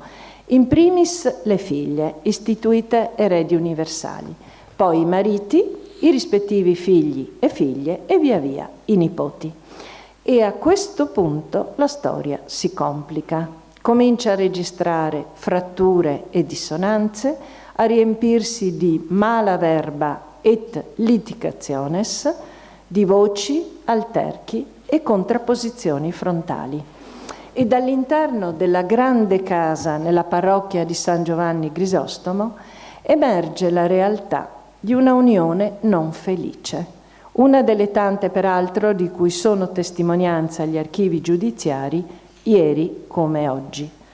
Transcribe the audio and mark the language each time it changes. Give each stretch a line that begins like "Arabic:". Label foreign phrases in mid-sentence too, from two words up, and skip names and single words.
Italian: In primis le figlie, istituite eredi universali, poi i mariti, i rispettivi figli e figlie e via via i nipoti. E a questo punto la storia si complica, comincia a registrare fratture e dissonanze, a riempirsi di
Latin: mala verba et litigationes,
Italian: di voci, alterchi e contrapposizioni frontali. E dall'interno della grande casa nella parrocchia di San Giovanni Grisostomo emerge la realtà di una unione non felice, una delle tante peraltro di cui sono testimonianza gli archivi giudiziari ieri come oggi.